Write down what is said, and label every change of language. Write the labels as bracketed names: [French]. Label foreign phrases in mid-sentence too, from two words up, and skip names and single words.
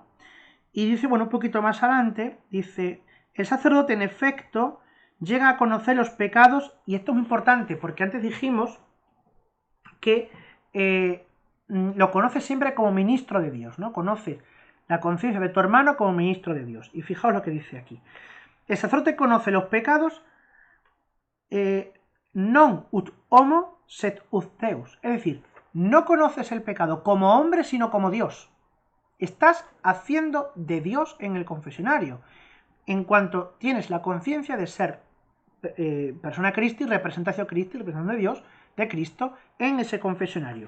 [Spanish] Y dice, bueno, un poquito más adelante, dice, el sacerdote en efecto llega a conocer los pecados, y esto es muy importante porque antes dijimos que lo conoces siempre como ministro de Dios, ¿no? Conoces la conciencia de tu hermano como ministro de Dios. Y fijaos lo que dice aquí. El sacerdote conoce los pecados [Latin] non ut homo sed ut Deus. [Spanish] Es decir, no conoces el pecado como hombre, sino como Dios. Estás haciendo de Dios en el confesionario, en cuanto tienes la conciencia de ser [Latin] persona Christi, [Spanish] representación Christi, representación de Dios, de Cristo, en ese confesionario.